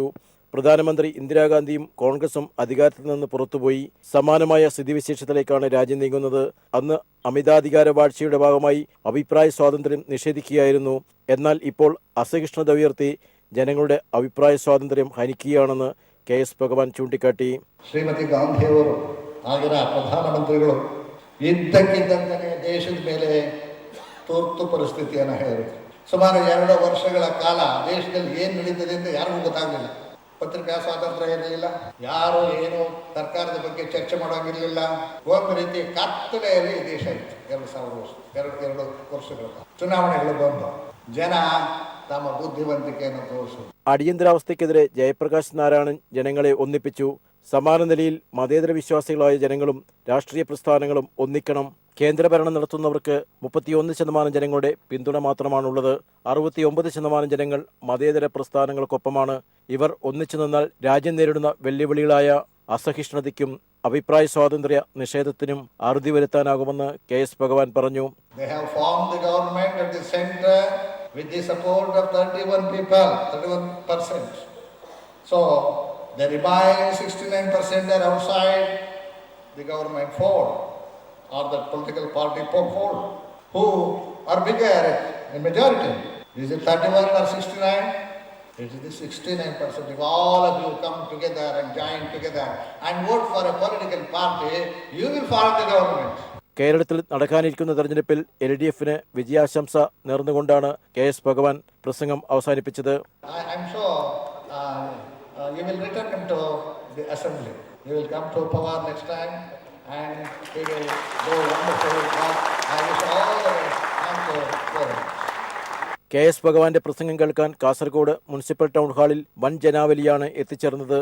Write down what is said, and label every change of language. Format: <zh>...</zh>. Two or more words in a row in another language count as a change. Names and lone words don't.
<ml>പ്രധാനമന്ത്രി ഇന്ദിരാഗാന്ധിയും കോൺഗ്രസും അധികാരത്തിൽ നിന്ന് പുറത്തുപോയി. സമാനമായ സ്ഥിതിവിശേഷത്തിലേക്കാണ് രാജ്യം നീങ്ങുന്നത്. അന്ന് അമിതാധികാര വാഴ്ചയുടെ ഭാഗമായി അഭിപ്രായ സ്വാതന്ത്ര്യം നിഷേധിക്കുകയായിരുന്നു. എന്നാൽ ഇപ്പോൾ അസഹിഷ്ണുത ഉയർത്തി ജനങ്ങളുടെ അഭിപ്രായ സ്വാതന്ത്ര്യം ഹനിക്കുകയാണെന്ന് KS ഭഗവാൻ ചൂണ്ടിക്കാട്ടി.</ml> <kn>ಶ್ರೀಮತಿ ಗಾಂಧಿಯವರು ಆಗಿನ ಪ್ರಧಾನಮಂತ್ರಿಗಳು ಇದ್ದಕ್ಕಿದ್ದಂತೆ ದೇಶದ ಮೇಲೆ ತುರ್ತು ಪರಿಸ್ಥಿತಿಯನ್ನು ಹೇಳಿದರು. ಸುಮಾರು 2 ವರ್ಷಗಳ ಕಾಲ ದೇಶದಲ್ಲಿ ಏನು ನಡೀತದೆ ಅಂತ ಯಾರಿಗೂ ಗೊತ್ತಾಗಲಿಲ್ಲ. ಪತ್ರಿಕಾ ಸ್ವಾತಂತ್ರ್ಯ ಇರಲಿಲ್ಲ, ಯಾರು ಏನು ಸರ್ಕಾರದ ಬಗ್ಗೆ ಚರ್ಚೆ ಮಾಡೋಂಗಿರಲಿಲ್ಲ. ಒಂದು ರೀತಿ ಕತ್ತಲೆಯಲ್ಲಿ ದೇಶ ಇತ್ತು. 2 ವರ್ಷಗಳ ಚುನಾವಣೆಗಳು ಬಂದು ಜನ</kn> <ml>തമ ബുദ്ധിവന്തിക്കെന്ന് തോന്നുന്നു. അടിയന്തരാവസ്ഥയ്ക്കെതിരെ ജയപ്രകാശ് നാരായണൻ ജനങ്ങളെ ഒന്നിപ്പിച്ചു. സമാന നിലയിൽ മതേതര വിശ്വാസികളായ ജനങ്ങളും രാഷ്ട്രീയ പ്രസ്ഥാനങ്ങളും ഒന്നിക്കണം. കേന്ദ്രഭരണം നടത്തുന്നവർക്ക് 31% ജനങ്ങളുടെ പിന്തുണ മാത്രമാണുള്ളത്. 69% ജനങ്ങൾ മതേതര പ്രസ്ഥാനങ്ങൾക്കൊപ്പമാണ്. ഇവർ ഒന്നിച്ചു നിന്നാൽ രാജ്യം നേരിടുന്ന വെല്ലുവിളികളായ അസഹിഷ്ണുതയ്ക്കും അഭിപ്രായ സ്വാതന്ത്ര്യ നിഷേധത്തിനും അറുതി വരുത്താനാകുമെന്ന് KS ഭഗവാൻ പറഞ്ഞു.</ml> <en>With the support of 31%. So, the remaining 69% are outside the government fold or the political party fold, who are bigger in majority. Is it 31 or 69? It is the 69%. If all of you come together and join together and vote for a political party, you will form the government.</en> <ml>കേരളത്തിൽ നടക്കാനിരിക്കുന്ന തെരഞ്ഞെടുപ്പിൽ LDFിന് വിജയാശംസ നേർന്നുകൊണ്ടാണ് KS ഭഗവാൻ പ്രസംഗം അവസാനിപ്പിച്ചത്. KS ഭഗവാന്റെ പ്രസംഗം കേൾക്കാൻ കാസർഗോഡ് മുനിസിപ്പൽ ടൗൺ ഹാളിൽ വൻ ജനാവലിയാണ് എത്തിച്ചേർന്നത്.</ml>